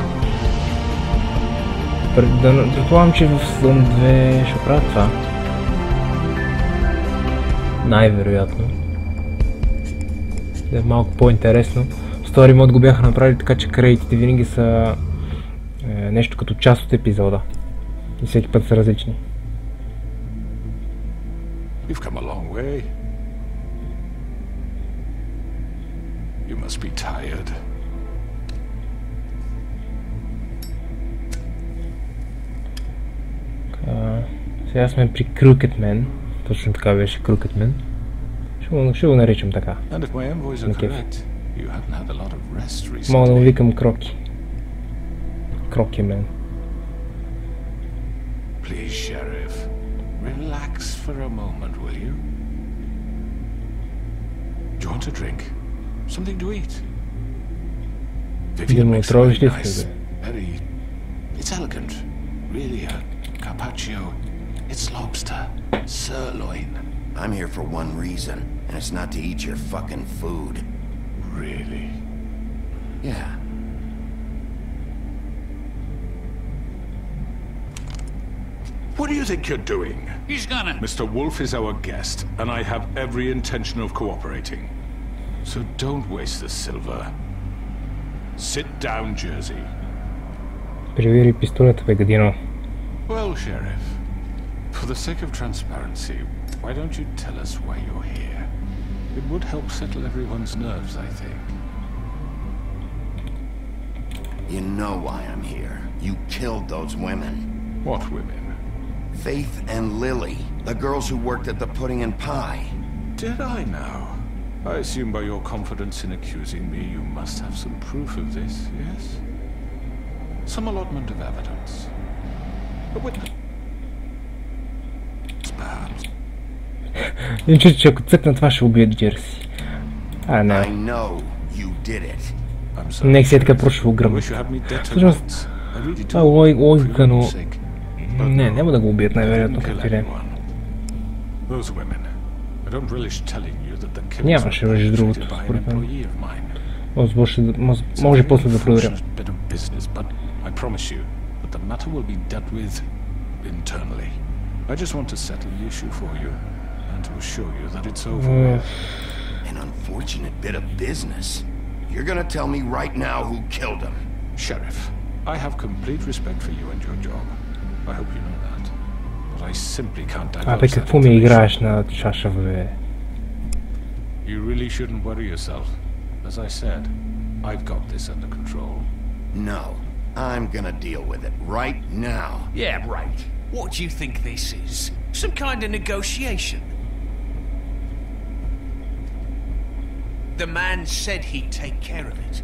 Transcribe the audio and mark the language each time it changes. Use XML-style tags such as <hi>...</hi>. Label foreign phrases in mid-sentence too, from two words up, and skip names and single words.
<bg>Предполагам, че в сезон 2 ще правят това. Най-вероятно. Да е малко по-интересно. В Story Mode го бяха направили така, че кредитите винаги са нещо като част от епизода. И всеки път са различни.</bg> <en>You've come a long way. You must be tired.</en> <bg>Сега сме при Crooked Man. Точно така беше Crooked Man. Ще го наричам така. Мога да го викам Кроки. Кроки Мен.</bg> <en>Please, Sheriff. Relax for a moment, will you? Do you want a drink? Something to eat?</en> <bg>Да му отровиш ли си?</bg> <en>It's elegant. Really a carpaccio. It's lobster. Sirloin. I'm here for one reason, and it's not to eat your fucking food. Really? Yeah. What do you think you're doing? He's gonna... Mr. Wolf is our guest, and I have every intention of cooperating. So don't waste the silver. Sit down, Jersey.</en> <bg>Привери пистолета, бе, гадино.</bg> <en>Well, Sheriff, for the sake of transparency, why don't you tell us why you're here? It would help settle everyone's nerves, I think. You know why I'm here. You killed those women. What women? Faith and Lily, the girls who worked at the Pudding and Pie. Did I now? I assume by your confidence in accusing me, you must have some proof of this, yes? Some allotment of evidence. A witness, perhaps.</en> <bg>Не чусь, че ако цъкна това ще убият Джерси. А, не.</bg> <en>I know you did it.</en> <bg>Нека си е така просто огръмна. Всъщност, това е логика, но... Не, няма да го убият най-вероятно, както и да е. Нямаше, между другото, според мен. Може после да проверя.</bg> <en>I just want to settle the issue for you and to assure you that it's over with. An unfortunate bit of business. You're gonna tell me right now who killed him. Sheriff, I have complete respect for you and your job. I hope you know that. But I simply can't divulge</en> <bg>Абе, какво ми играеш на чаша, бе?</bg> <en>You really shouldn't worry yourself. As I said, I've got this under control. No, I'm gonna deal with it right now. Yeah, right. What do you think this is? Some kind of negotiation? The man said he'd take care of it.</en>